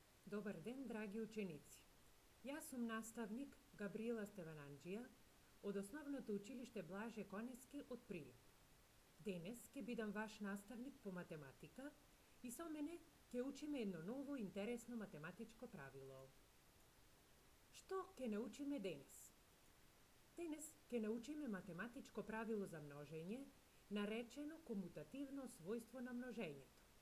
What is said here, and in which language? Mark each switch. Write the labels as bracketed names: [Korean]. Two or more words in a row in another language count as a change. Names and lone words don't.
[Macedonian] Добар ден, драги ученици. Ја сам наставник Габриела Стевананџија од Основното училиште Блаже Конески од Прилеп. Денес ќе бидам ваш наставник по математика и со мене ќе учиме едно ново интересно математичко правило. Што ќе научиме денес? Денес ќе научиме математичко правило за множење, наречено комутативно својство на множењето.